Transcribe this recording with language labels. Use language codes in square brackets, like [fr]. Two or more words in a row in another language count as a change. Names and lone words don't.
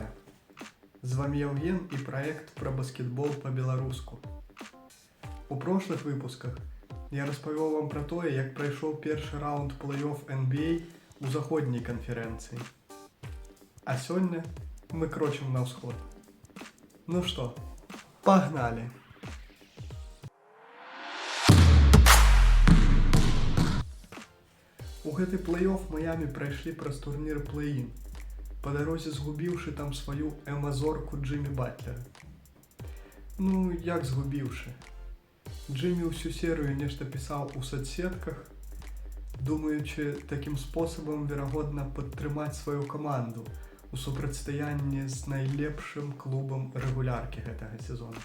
[uk] З вами Євген і проект про баскетбол по-білоруську. У прошлых випусках я розповів вам про те, як пройшов перший раунд плей-офф NBA у Заходній конференції. А сьогодні ми крочимо на всход. Ну що, погнали! [be] У гэты плей-офф Майамі прайшлі праз турнір плей-ін, по дорозі згубіўшы там сваю эмазорку Джиммі Батлера. Ну, як згубіўшы? Джиммі ўсю серыю нешта пісаў у соцсетках, думаючы такім спосабам, верагодна, падтрымаць сваю каманду у супрацьстаянні з найлепшым клубам рэгуляркі гэтага сезона.